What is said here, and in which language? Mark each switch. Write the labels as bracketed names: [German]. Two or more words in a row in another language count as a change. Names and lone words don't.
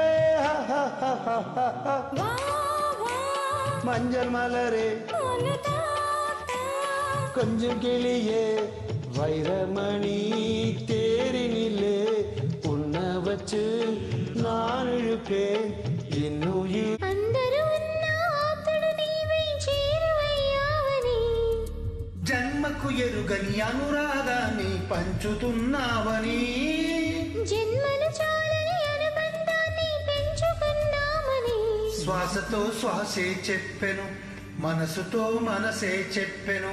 [Tamil] வா வா மஞ்சள் மலரே அனுதாத்தா. கொஞ்சம் கிளியே வைரமணி தேரினிலே உன்னை வச்சு நான் இழுப்பேன் என்னுயிர். [Telugu] అందరూ ఉన్న అతడు నీవై చేరువయ్యావని, జన్మకు ఎరుగని అనురాగాన్ని పంచుతున్నావని, జన్మలు చాలని అనుబంధాన్ని పెంచుకున్నామని. శ్వాసతో శ్వాసే చెప్పెను, మనసుతో మనసే చెప్పెను.